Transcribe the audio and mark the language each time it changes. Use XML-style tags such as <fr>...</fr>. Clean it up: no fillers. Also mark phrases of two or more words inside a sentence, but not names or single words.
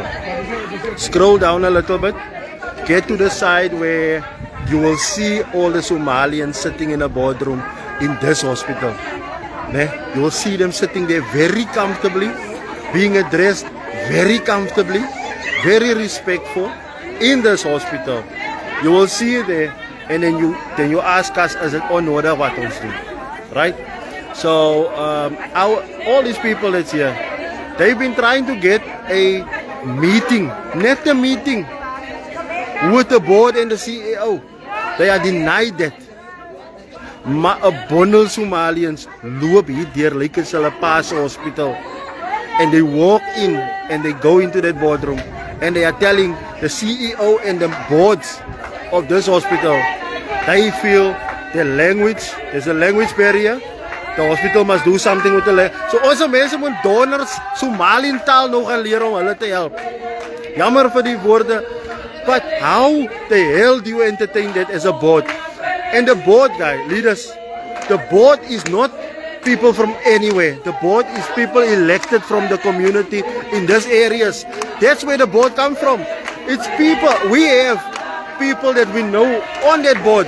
<en>Scroll down a little bit, get to the side where you will see all the Somalians sitting in a boardroom in this hospital. You will see them sitting there very comfortably, being addressed very comfortably, very respectful in this hospital. You will see it there, and then you ask us, is it</en> <af>onnodig wat ons doen?</af> <en>Right? So all these people that's here, they've been trying to get a meeting, not a meeting with the board and the CEO. They are denied that.</en> <af>Maar 'n bondel Somalians loop hier deur lyk as hulle pas</af> <en>hospital, and they walk in and they go into that boardroom and they are telling the CEO and the boards of this hospital, they feel the language, there's a language barrier. The hospital must do something with the language.</en> <af>So ons mense moet donors Somalian taal nou gaan leer om hulle te help. Jammer vir die woorde,</af> <en>but how the hell do you entertain that as a board? And the board guy, leaders, the board is not people from anywhere. The board is people elected from the community in these areas. That's where the board comes from. It's people, we have people that we know on that board.</en>